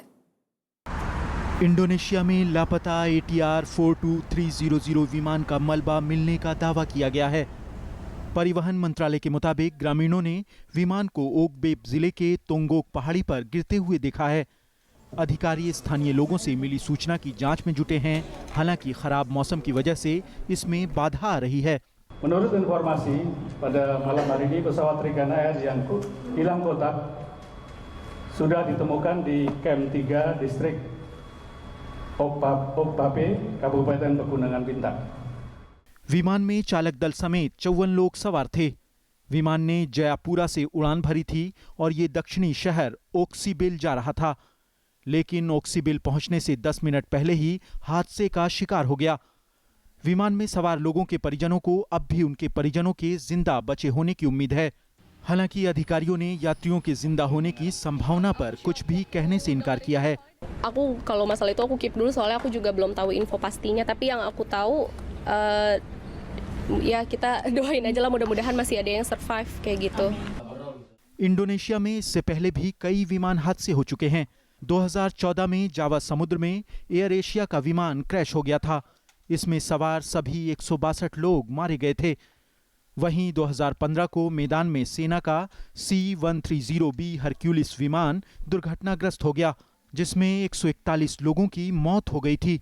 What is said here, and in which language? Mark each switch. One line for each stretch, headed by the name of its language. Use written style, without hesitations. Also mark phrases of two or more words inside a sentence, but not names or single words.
Hindi: इंडोनेशिया में लापता ATR 42300 विमान का मलबा मिलने का दावा किया गया है। परिवहन मंत्रालय के मुताबिक ग्रामीणों ने विमान को ओकबिब जिले के तोंगोक पहाड़ी पर गिरते हुए देखा है। अधिकारी स्थानीय लोगों से मिली सूचना की जांच में जुटे हैं। हालांकि खराब मौसम की वजह से इसमें बाधा आ रही है।
Indonesian: Menurut informasi, pada malam hari ini pesawat Trigana Air yang hilang kontak sudah ditemukan di Camp 3 distrik Okpape, Kabupaten Pegunungan Bintang।
Hindi: विमान में चालक दल समेत 54 लोग सवार थे। विमान ने जयापुरा से उड़ान भरी थी और ये दक्षिणी शहर ओक्सीबिल जा रहा था, लेकिन ओक्सीबिल पहुंचने से 10 मिनट पहले ही हादसे का शिकार हो गया। विमान में सवार लोगों के परिजनों को अब भी उनके परिजनों के जिंदा बचे होने की उम्मीद है। हालांकि अधिकारियों ने यात्रियों के जिंदा होने की संभावना पर कुछ भी कहने से इनकार किया है।
Indonesian: Aku kalau masalah itu aku keep dulu soalnya aku juga belum tahu info pastinya, tapi yang aku tahu ya kita doain aja lah mudah-mudahan masih ada yang survive kayak gitu।
Hindi: इंडोनेशिया में इससे पहले भी कई विमान हादसे हो चुके हैं। 2014 में जावा समुद्र में एयर एशिया का विमान क्रैश हो गया था। इसमें सवार सभी 162 लोग मारे गए थे। वहीं 2015 को मैदान में सेना का C-130B हरक्यूलिस विमान दुर्घटनाग्रस्त हो गया, जिसमें 141 लोगों की मौत हो गई थी।